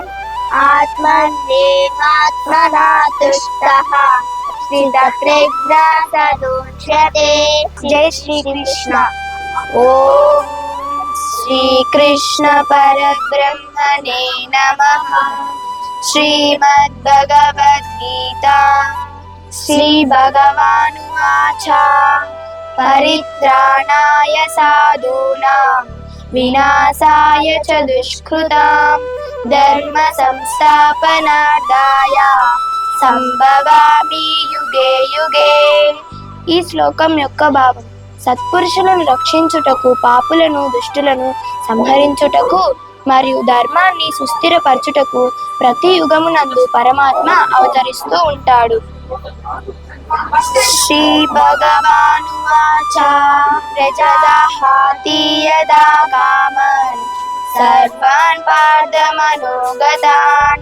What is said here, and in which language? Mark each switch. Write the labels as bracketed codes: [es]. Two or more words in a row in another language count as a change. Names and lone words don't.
[sa] ఆత్మన్యేవాత్మనా తుష్టః స్థితప్రజ్ఞా సదోచ్యతే. జై శ్రీకృష్ణ. ఓం శ్రీకృష్ణ పరబ్రహ్మణే నమః. శ్రీమద్భగవద్గీత. శ్రీ భగవానువాచ: పరిత్రాణాయ సాధూనాం వినాశాయ చ దుష్కృతాం ధర్మ సంస్థాపనార్థాయ సంభవామి యుగే యుగే. [te] ఈ శ్లోకం యొక్క భావం: సత్పురుషులను రక్షించుటకు, పాపులను దుష్టులను సంహరించుటకు మరియు ధర్మాన్ని సుస్థిరపరచుటకు ప్రతి యుగమునందు పరమాత్మ అవతరిస్తూ ఉంటాడు. [sa] శ్రీ భగవానువాచ: ప్రజహాతి యదా కామన్ సర్వాన్ పార్థమనోగతాన్.